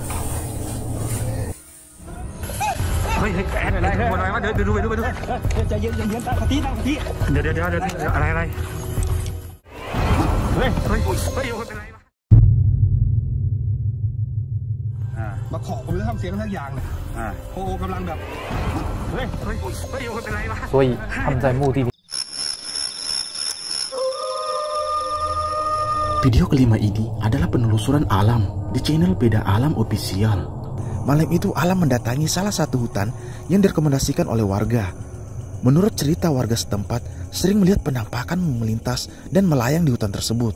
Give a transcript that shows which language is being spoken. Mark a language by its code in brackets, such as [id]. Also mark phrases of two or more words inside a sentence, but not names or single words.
[th] เฮ้ยแอนอะไรหมดอะไรวะเดี๋ยวดูไปดูใจเย็นตั้งสติเดี๋ยวอะไรเฮ้ยเป็นไรวะมาขอผมจะทำเสียงสักอย่างเนี่ยโอ้กำลังแบบเฮ้ยเป็นไรวะ [zh] 所以他们在墓地里。 [id] Video kelima ini adalah penelusuran alam di channel Beda Alam Official. Malam itu Alam mendatangi salah satu hutan yang direkomendasikan oleh warga. Menurut cerita warga setempat, sering melihat penampakan melintas dan melayang di hutan tersebut.